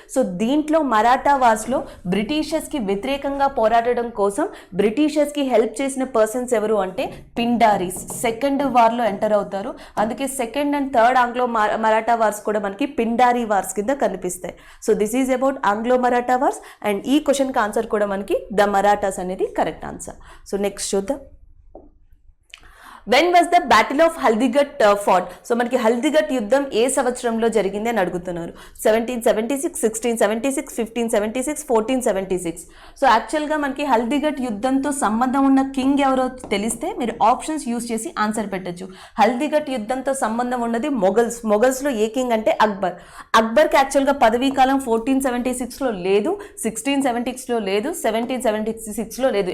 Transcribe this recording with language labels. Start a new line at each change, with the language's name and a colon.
Telugu: So దీంట్లో Maratha wars లో Britishers కి వ్యతిరేకంగా పోరాడడం కోసం బ్రిటిషర్స్ కి హెల్ప్ చేసిన పర్సన్స్ ఎవరు అంటే పిండారీస్ సెకండ్ వార్ లో ఎంటర్ అవుతారు. అందుకే second and third Anglo Maratha wars కూడా మనకి పిండారీ వార్స్ కింద కనిపిస్తాయి.
English: So this is about Anglo Maratha wars. And
Telugu: ఈ క్వశ్చన్ కి ఆన్సర్ కూడా మనకి
English: The Marathas అనేది correct answer.
Telugu: సో నెక్స్ట్ చూద్దాం.
English: When was the Battle of Haldighati fought?
Telugu: So మనకి హల్దిఘట్ యుద్ధం ఏ సంవత్సరంలో జరిగింది అని అడుగుతున్నారు.
English: 1776, 1676, 1576, 1476.
Telugu: సో యాక్చువల్గా మనకి హల్దిఘట్ యుద్ధంతో సంబంధం ఉన్న కింగ్ ఎవరో తెలిస్తే మీరు ఆప్షన్స్ యూజ్ చేసి ఆన్సర్ పెట్టచ్చు. హల్దిఘట్ యుద్ధంతో సంబంధం ఉన్నది మొఘల్స్లో ఏ కింగ్ అంటే అక్బర్కి యాక్చువల్గా పదవీ కాలం 1476లో లేదు, 1676లో లేదు, 1776లో లేదు.